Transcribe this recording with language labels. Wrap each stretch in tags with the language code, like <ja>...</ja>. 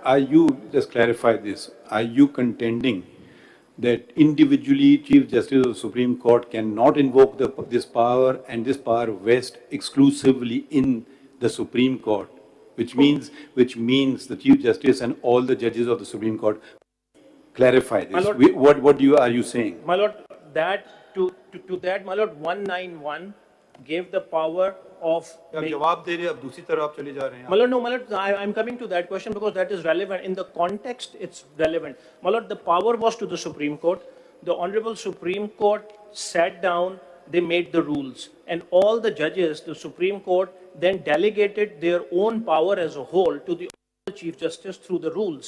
<en>Are you, just clarify this, are you contending that individually Chief Justice of the Supreme Court cannot invoke this power and this power vests exclusively in the Supreme Court, which means the Chief Justice and all the judges of the Supreme Court? Clarify this. Lord, what are you saying? My lord, that to that, my lord, 191 gave the power of.</en> <ur>जवाब दे रहे अब दूसरी तरफ आप चले जा रहे हैं.</ur> <en>My lord, no, my lord, I'm coming to that question because that is relevant. In the context, it's relevant. My lord, the power was to the Supreme Court. The Honorable Supreme Court sat down, they made the rules. And all the judges, the Supreme Court, then delegated their own power as a whole to the Chief Justice through the rules.</en>